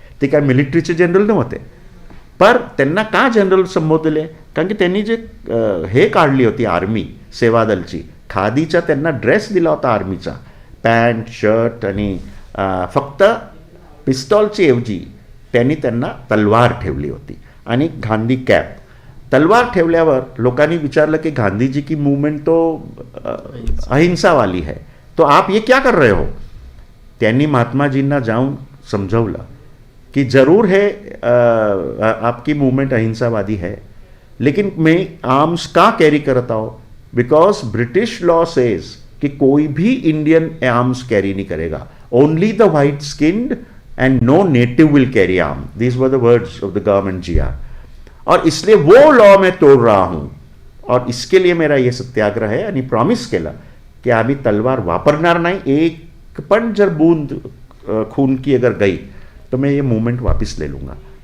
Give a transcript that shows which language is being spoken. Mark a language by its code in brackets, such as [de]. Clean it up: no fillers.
[mr] ते काय मिलिटरीचे जनरल नव्हते, पर त्यांना का जनरल संबोधले, कारण की त्यांनी जे हे काढली होती आर्मी सेवादलची, खादीचा त्यांना ड्रेस दिला होता आर्मीचा, पॅन्ट शर्ट, आणि फक्त पिस्तॉलची ऐवजी त्यांनी त्यांना तलवार ठेवली होती आणि गांधी कॅप. तलवार ठेवल्यावर लोकांनी विचारलं की [hi] गांधीजी की मूवमेंट तो अहिंसा वाली है, तो आप ये क्या कर रहे हो. [mr] त्यांनी महात्माजींना जाऊन समजवलं कि [hi] जरूर है आपकी मूवमेंट अहिंसावादी है, लेकिन मैं आर्म्स का कैरी करता हूँ [en] because British law says [hi] कि कोई भी इंडियन आर्म्स कैरी नहीं करेगा, [en] Only the white skinned and no native will carry arm. These were the words of the government GR. [hi] और इसलिए वो लॉ मैं तोड़ रहा हूँ और इसके लिए मेरा ये सत्याग्रह है. [mr] आणि प्रॉमिस केला की आम्ही तलवार वापरणार नाही, [hi] एक पण जर बूंद खून की अगर गई तो मैं ये मूवमेंट वापस ले लूँगा.